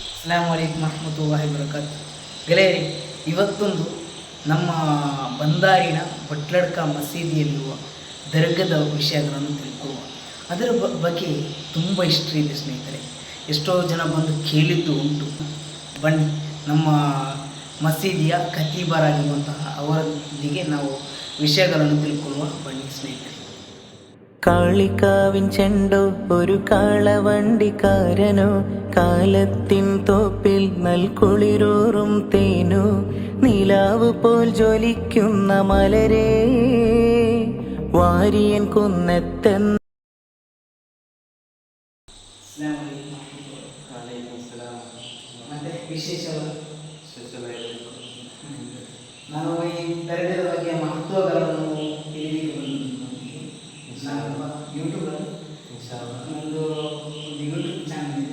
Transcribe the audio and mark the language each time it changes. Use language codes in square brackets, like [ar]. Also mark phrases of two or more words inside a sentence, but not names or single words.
[ar] السلام عليكم ورحمة الله وبركاته. [kn] ಗೆಳೆಯರಿ, ಇವತ್ತೊಂದು ನಮ್ಮ ಬಂದಾರಿನ ಬಟ್ಲಡ್ಕ ಮಸೀದಿಯಲ್ಲಿರುವ ದರ್ಗದ ವಿಷಯಗಳನ್ನು ತಿಳ್ಕೊಳ್ಳುವ. ಅದರ ಬಗ್ಗೆ ತುಂಬ ಹಿಸ್ಟ್ರಿ ಇದೆ ಸ್ನೇಹಿತರೆ. ಎಷ್ಟೋ ಜನ ಬಂದು ಕೇಳಿದ್ದು ಉಂಟು. ಬನ್ನಿ, ನಮ್ಮ ಮಸೀದಿಯ ಖತೀಬರಾಗಿರುವಂತಹ ಅವರೊಂದಿಗೆ ನಾವು ವಿಷಯಗಳನ್ನು ತಿಳ್ಕೊಳ್ಳುಕ. ಬನ್ನಿ ಸ್ನೇಹಿತರೆ, [ml] കാളിക്കാവിൻ ചെണ്ടോ ഒരു കാളവണ്ടിക്കാരനോ, കാലത്തിൻ തോപ്പിൽ നൽകുളിരൂറും തേനോ, നിലാവ് പോൽ ജ്വലിക്കുന്ന മലരേ വാരിയൻ കുന്നത്തെന്ന്. [kn] ನಾನು ಈ ದರ್ಗದ ಬಗ್ಗೆ ಮಹತ್ವಗಳನ್ನು ಯೂಟ್ಯೂಬಲ್ಲಿ ಒಂದು ಯೂಟ್ಯೂಬ್ ಚಾನಲ್ ಇದೆ.